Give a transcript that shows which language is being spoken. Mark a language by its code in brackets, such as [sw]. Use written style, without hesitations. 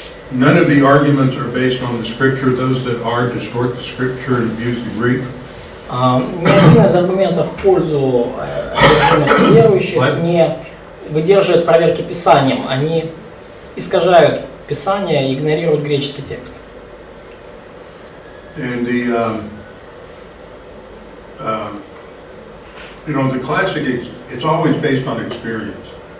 [en] None of the arguments are based on the scripture. Those that are distort the scripture and abuse the Greek. [ru] Ни один из аргументов в пользу одержимости верующих не выдерживает проверки Писанием. Они искажают Писание и игнорируют греческий текст. [en] And the classic, it's always based on experience.